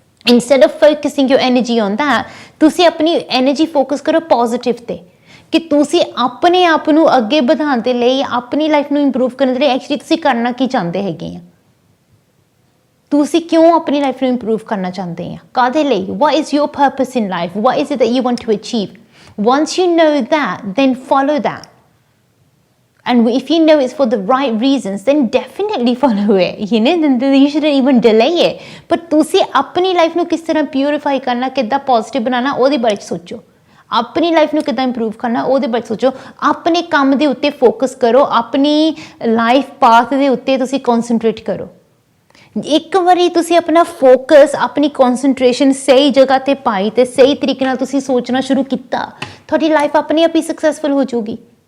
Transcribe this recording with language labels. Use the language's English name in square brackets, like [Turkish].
[English] instead of focusing your energy on that, [Punjabi] ਤੁਸੀਂ ਆਪਣੀ energy focus ਕਰੋ ਪੋਜ਼ਿਟਿਵ 'ਤੇ ਕਿ ਤੁਸੀਂ ਆਪਣੇ ਆਪ ਨੂੰ ਅੱਗੇ ਵਧਾਉਣ ਦੇ ਲਈ, ਆਪਣੀ ਲਾਈਫ ਨੂੰ ਇੰਪਰੂਵ ਕਰਨ ਦੇ ਲਈ ਐਕਚੁਅਲੀ ਤੁਸੀਂ ਕਰਨਾ ਕੀ ਚਾਹੁੰਦੇ ਹੈਗੇ ਆ। ਤੁਸੀਂ ਕਿਉਂ ਆਪਣੀ ਲਾਈਫ ਨੂੰ ਇੰਪਰੂਵ ਕਰਨਾ ਚਾਹੁੰਦੇ ਆ, ਕਾਹਦੇ ਲਈ? [English] What is your purpose in life, what is it that you want to achieve? Once you know that, then follow that. And if you know it's for the right reasons, then definitely follow it. Then you shouldn't even delay it. [Punjabi] But ਤੁਸੀਂ ਆਪਣੀ life ਨੂੰ ਕਿਸ ਤਰ੍ਹਾਂ purify ਕਰਨਾ, ਕਿੱਦਾਂ positive ਬਣਾਉਣਾ, ਉਹਦੇ ਬਾਰੇ ਸੋਚੋ। ਆਪਣੀ ਲਾਈਫ ਨੂੰ ਕਿੱਦਾਂ ਇੰਪਰੂਵ ਕਰਨਾ, ਉਹਦੇ ਬਾਰੇ ਸੋਚੋ। ਆਪਣੇ ਕੰਮ ਦੇ ਉੱਤੇ ਫੋਕਸ ਕਰੋ, ਆਪਣੀ ਲਾਈਫ ਪਾਥ ਦੇ ਉੱਤੇ ਤੁਸੀਂ ਕੌਨਸਨਟਰੇਟ ਕਰੋ। ਇੱਕ ਵਾਰੀ ਤੁਸੀਂ ਆਪਣਾ ਫੋਕਸ, ਆਪਣੀ ਕੌਨਸਨਟ੍ਰੇਸ਼ਨ ਸਹੀ ਜਗ੍ਹਾ 'ਤੇ ਪਾਈ ਅਤੇ ਸਹੀ ਤਰੀਕੇ ਨਾਲ ਤੁਸੀਂ ਸੋਚਣਾ ਸ਼ੁਰੂ ਕੀਤਾ, ਤੁਹਾਡੀ ਲਾਈਫ ਆਪਣੇ ਆਪ ਹੀ ਸਕਸੈਸਫੁਲ ਹੋ ਜਾਊਗੀ।